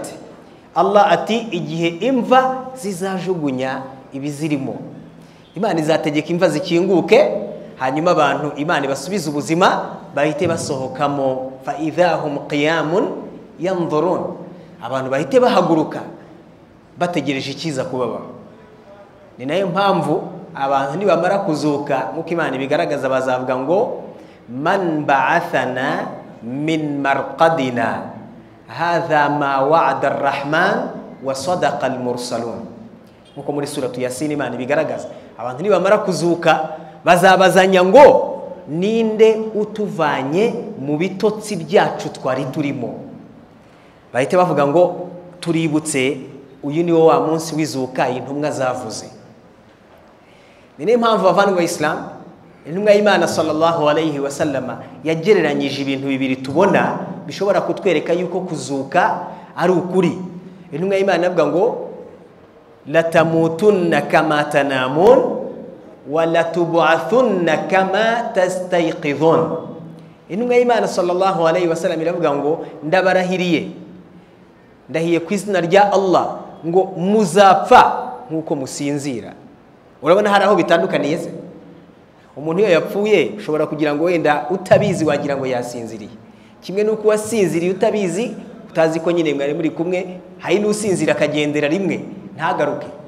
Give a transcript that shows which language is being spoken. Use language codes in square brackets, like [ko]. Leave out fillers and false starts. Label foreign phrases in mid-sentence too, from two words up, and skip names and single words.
[rw] Allah ati igihe imva zizajugunya ibizirimo, Imana izategeka imva zikinguke, hanyuma abantu Imana ibasubiza ubuzima bahite basohokamo. [ar] فإذا هم قيام ينظرون, [rw] abantu bahite bahaguruka bategereje ikiza kubabaho. Ni nayo mpamvu abantu nibamara kuzuka nk'uko Imana ibigaragaza bazavuga ngo [ar] من بعثنا من مرقدنا هذا ما وعد الرحمن وصدق المرسلون. [rw] Nk'uko muri suratu Yasin Imana ibigaragaza abantu nibamara kuzuka bazabazanya ngo ninde utuvanye mu bitotsi byacu twari turimo. Bahite bavuga ngo tuributse uyu ni wo wa munsi w'izuka intumwa zavuze. Ni niyo mpamvu bavandimwe Islam, intumwa y'Imana [ar] صلى الله عليه وسلم [rw] yagereranyije ibintu bibiri tubona bishobora kutwereka yuko kuzuka ari ukuri. Intumwa y'Imana avuga ngo [ar] لتموتن كما تنامون ولتبعثن كما تستيقظون. [rw] Intumwa y'Imana [ar] صلى الله عليه وسلم [rw] iravuga ngo ndabarahiriye, ndahiye ku izina rya Allah ngo muzapfa nkuko musinzira. Urabona hari aho bitandukaniye se? Umuntu iyo yapfuye ushobora kugira ngo wenda utabizi wagira ngo yasinziriye, kimwe nuko wasinziriye utabizi, utazi ko nyine mwari muri kumwe, hari n'usinzira akagendera rimwe ntagaruke.